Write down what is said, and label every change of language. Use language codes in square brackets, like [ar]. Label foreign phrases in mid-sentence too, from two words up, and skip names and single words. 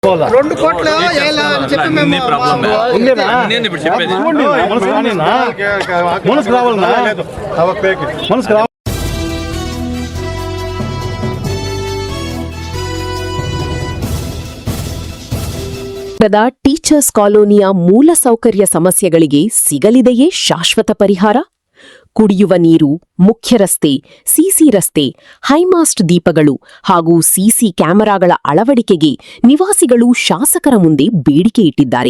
[te] రెండు కోట్లు ఎలా అని చెప్పి మేము మనసుకు రావాలి. [kn] ಟೀಚರ್ಸ್ ಕಾಲೋನಿಯ ಮೂಲಸೌಕರ್ಯ ಸಮಸ್ಯೆಗಳಿಗೆ ಸಿಗಲಿದೆಯೇ ಶಾಶ್ವತ ಪರಿಹಾರ? ಕುಡಿಯುವ ನೀರು, ಮುಖ್ಯ ರಸ್ತೆ, ಸಿಸಿ ರಸ್ತೆ, ಹೈಮಾಸ್ಟ್ ದೀಪಗಳು ಹಾಗೂ ಸಿಸಿ ಕ್ಯಾಮೆರಾಗಳ ಅಳವಡಿಕೆಗೆ ನಿವಾಸಿಗಳು ಶಾಸಕರ ಮುಂದೆ ಬೇಡಿಕೆ ಇಟ್ಟಿದ್ದಾರೆ.